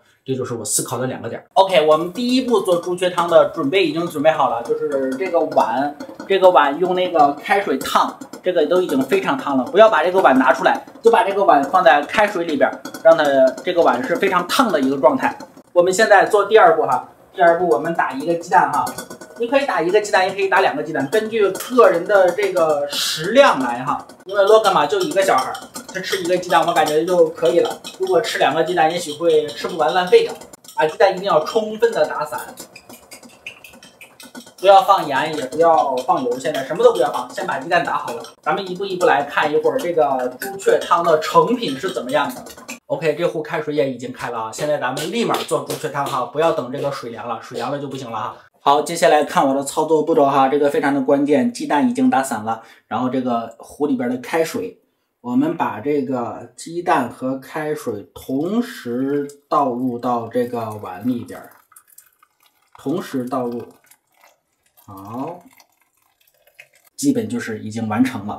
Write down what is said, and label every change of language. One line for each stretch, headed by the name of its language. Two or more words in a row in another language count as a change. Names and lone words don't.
Chinese: 這就是我思考的兩個點。OK， 我們第一步做朱雀湯的準備已經準備好了，就是這個碗用那個開水燙，這個都已經非常燙了。不要把這個碗拿出來，就把這個碗放在開水裡邊，讓它這個碗是非常燙的一個狀態。我們現在做第二步哈，第二步我們打一個雞蛋哈。你可以打1个鸡蛋，也可以打2个鸡蛋，根据个人的这个食量来哈。因为洛根嘛就1个小孩，他吃1个鸡蛋我感觉就可以了。如果吃2个鸡蛋，也许会吃不完浪费掉。把鸡蛋一定要充分的打散，不要放盐，也不要放油，现在什么都不要放，先把鸡蛋打好了。咱们一步一步来看一会儿这个朱雀汤的成品是怎么样的。OK， 这壶开水也已经开了啊，现在咱们立马做朱雀汤哈，不要等这个水凉了，水凉了就不行了哈。好，接下来看我的操作步骤哈，这个非常的关键，鸡蛋已經打散了，然後這個壺裡邊的開水，我們把這個雞蛋和開水同時倒入到這個碗裡邊，同時倒入，好，基本就是已經完成了。